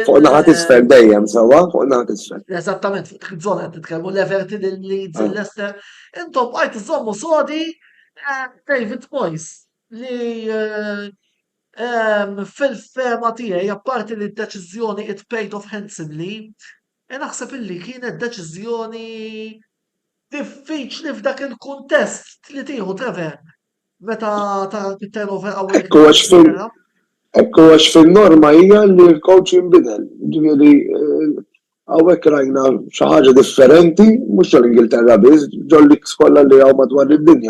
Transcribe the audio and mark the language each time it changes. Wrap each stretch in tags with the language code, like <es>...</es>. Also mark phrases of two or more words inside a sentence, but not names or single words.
<mt>Fuq naħat isfel dejjem sewwa, fuq naħat isfel. Eżattament, fuq żona qed titkellmu l-Everton, il-Leeds, il-Leicester. Intom bqajt iżommu sodi David Moyes li fil-ferma tiegħi apparti li d-deċiżjoni</mt> <en>it paid off handsomely,</en> <mt>naħseb illi kienet deċiżjoni diffiċli f'dak il-kuntest li tieħu Trevor meta tara turnover qawwi. Ekku għax fil-norma hija li l-coach jinbidel. Ġifieri hawnhekk rajna xi ħaġa differenti, mhux ġol-Ingilterra biss, ġol-liks kollha li hawn madwar id-dinja.</mt>